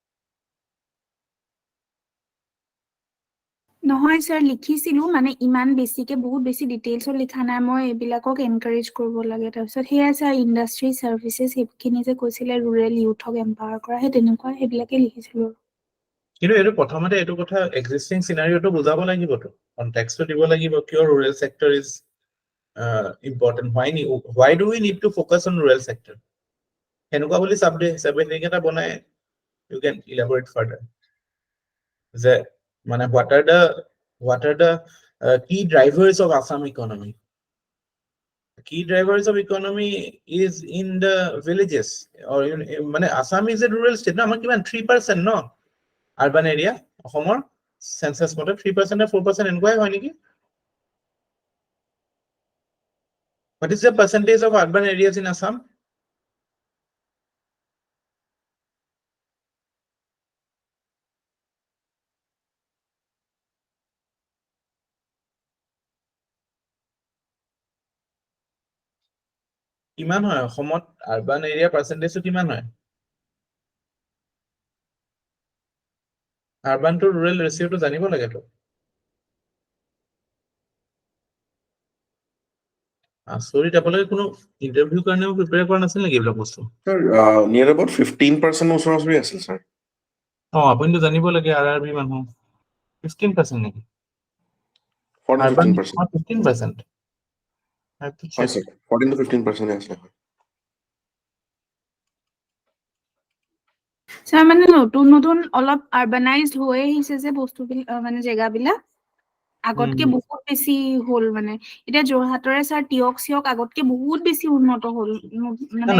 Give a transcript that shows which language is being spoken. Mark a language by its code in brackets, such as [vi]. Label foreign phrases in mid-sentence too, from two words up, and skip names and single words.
[as] নহয় স্যার লিখিছিলো মানে ইমান বেছিকে বহুত বেছি ডিটেইলছত লিখা নাই মই এবিলাকক এনকাৰেজ কৰিব লাগে তাৰপিছত হেয়া স্যার [en] industry services [as] হেখিনি যে কৈছিলে [en] rural youthক empower [as] কৰা হে তেনেকুৱা হেবিলাকে লিখিছিলো। কিন্তু এটো প্ৰথমতে এটো কথা [en] existing scenarioটো [as] বুজাব লাগিব, তো কনটেক্সটো দিব লাগিব কিয় [en] rural sector is important, why do we need to focus on rural sector? [as] এনেকুৱা বুলি সাবজেক্ট এটা বনাই [en] you can elaborate further. [as] যে মানে [en] what are the key drivers of Assam economy? Key drivers of economy is in the villages, or মানে Assam is a rural state no, [as] আমাৰ কিমান 3% no [en] urban area [as] অসমৰ census মতে 3% or 4% এনেকুৱাই হয় নেকি? [en] What is the percentage of urban areas in Assam? [as] কিমান হয় অসমত [en] urban area percentageটো [as] কিমান হয়? [en] urban to rural ratioটো [as] জানিব লাগে তো। আচৰিত, আপোনালোকে কোনো ইন্টাৰভিউ কাৰণেও প্ৰিপেয়াৰ কৰা নাছিল নেকি এইবিলাক বস্তু? [en] Sir, near about 15% [as] ওচৰা-ওচৰি আছিল স্যার। আপুনিতো জানিব লাগে আৰআৰবি মানুহ 15% নেকি? 14-15%. 15%. হয় স্যার, 14 to 15% আছে। স্যার মানে নতুন নতুন অলপ আরবানাইজড হয়ে আহিছে যে বস্তুবিলাক মানে জেগাবিলাক আগতকে বহুত বেছি হল মানে এটা যোৰহাটৰে স্যার টিয়ক সিয়ক আগতকে বহুত বেছি উন্নত হল মানে